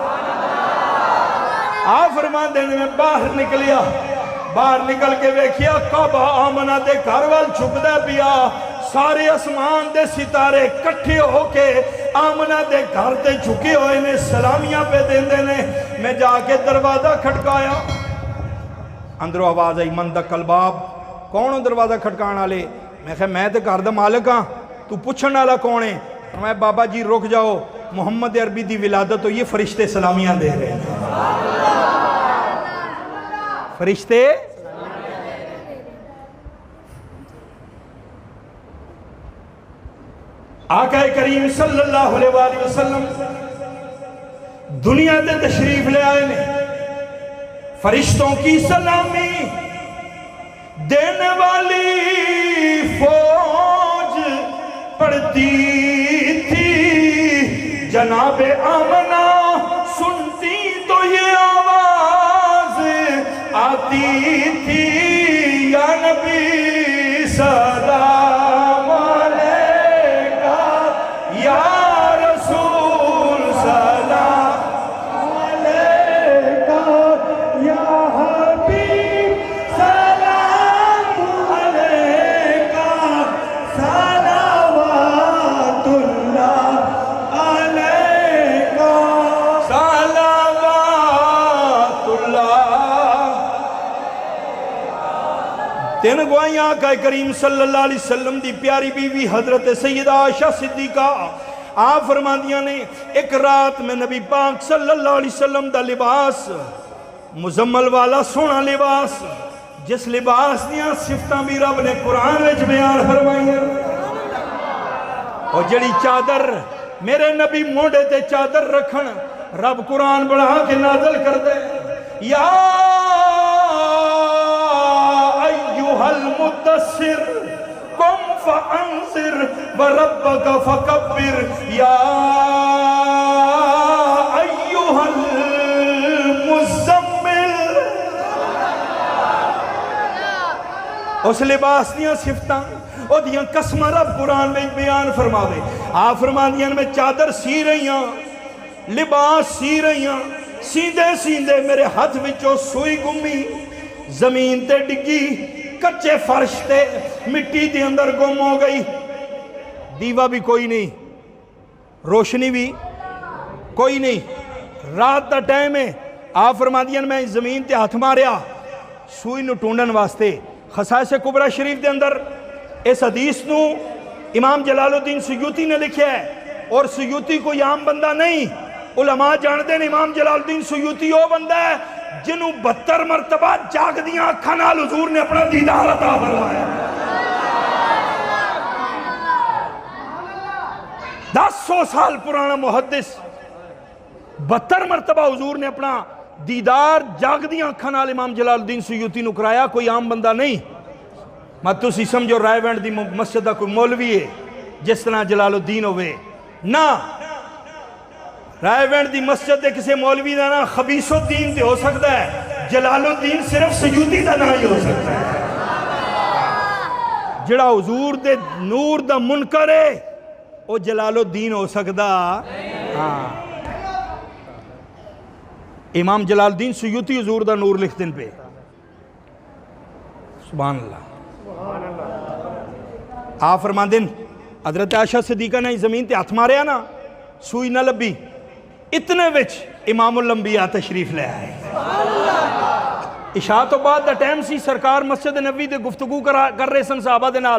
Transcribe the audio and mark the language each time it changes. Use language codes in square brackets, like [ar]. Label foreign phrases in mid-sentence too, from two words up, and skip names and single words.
[pa] آ فرماتے نے میں باہر نکلیا، باہر نکل کے ویکھیا کعبہ آمنہ دے گھر وال جھکدا پیا. سارے اسمان دے ستارے کٹھے ہوکے آمنہ دے گھر تے جھکے ہوئے نے، سلامیاں پے دیندے نے. میں جاکے دروازہ کھٹکایا، اندروں آواز آئی [ar] من دخل باب. [pa] کون ہو دروازہ کھٹکانے والے؟ میں کہا میں تو گھر دا مالک ہاں، تو پوچھنے والا کون ہے? [ur] میں بابا جی رک جاؤ، محمد عربی کی ولادت ہوئی ہے، فرشتے سلامیاں دے رہے ہیں. [pa] فرشتے آقا کریم [ar] صلى الله عليه وسلم [pa] دنیا سے تشریف لے آئے نے. [ur] فرشتوں کی سلامی دینے والی فوج پڑھتی تھی، جنابِ آمنہ سنتی تو یہ آواز آتی تھی، یا [ar] نبي سلام عليك، يا رسول سلام عليك، يا حبيب سلام عليك، صلوات الله عليك, صلوات الله. [pa] تین گواہیاں آقا کریم [ar] صلى الله عليه وسلم [pa] دی پیاری بیوی حضرت سیدہ عائشہ صدیقہ آپ فرمادیاں نے، ایک رات میں نبی پاک [ar] صلى الله عليه وسلم [pa] دا لباس مزمل والا سوہنا لباس، جس لباس دیاں صفتاں بھی رب نے قرآن وچ بیان فرمائیاں, اور جڑی چادر میرے نبی موڈھے تے چادر رکھن رب قرآن بڑھا کے نازل کر دے, [ar] يا أيها المدثر قم فأنذر وربك فكبر، يا أيها المزمل. [pa] اس لباس دیاں صفتاں اودیاں قسماں رب قرآن میں بیان فرماوے. آپ فرمادیاں میں چادر سی رہی ہاں، لباس سی رہی ہاں، سیندے سیندے میرے ہاتھ وچوں سوئی گمی، زمین تے ڈگی، کچے فرش تے مٹی دے اندر گم ہو گئی. دیوا بھی کوئی نہیں، روشنی بھی کوئی نہیں، رات کا ٹائم ہے. آپ فرمادیاں میں زمین تے ہاتھ ماریا سوئی نوں ڈھونڈن واسطے. خصائص کبریٰ شریف کے اندر اس حدیث نوں امام جلال الدین سیوطی نے لکھا ہے، اور سیوطی کوئی عام بندہ نہیں، علماء جانتے ہیں امام جلال الدین سیوطی وہ بندہ ہے جنہوں 72 مرتبہ جاگدیاں اکھاں نال حضور نے اپنا دیدار عطا فرمایا. 1000 سال پرانا محدث 72 مرتبہ حضور نے اپنا دیدار جاگدیاں اکھاں نال امام جلال الدین سیوطی نوں کرایا. کوئی عام بندہ نہیں۔ مت تسی سمجھو رائیونڈ دی مسجد کا کوئی مولوی ہے جس طرح جلال الدین ہووے نا. [ur] رائیونڈ دی مسجد کے کسی مولوی کا نا خبیث الدین ہو سکتا ہے، جلال الدین صرف سیوطی کا نا ہی ہو سکتا ہے. [pa] جیہڑا حضور دے نور دا منکر ہے وہ جلال الدین ہو سکتا. ہاں، امام جلال الدین سیوطی حضور دا نور لکھ دن پے. [ar] سبحان الله. [pa] آپ فرماندے حضرت عائشہ صدیقہ نے زمین تے ہتھ ماریا نا، سوئی نا لبھی، اتنے وچ امام الانبیاء تشریف لے آئے. عشاء تو بعد دا ٹائم سی، سرکار مسجد نبی دے گفتگو کر رہے سن صحابہ دے نال.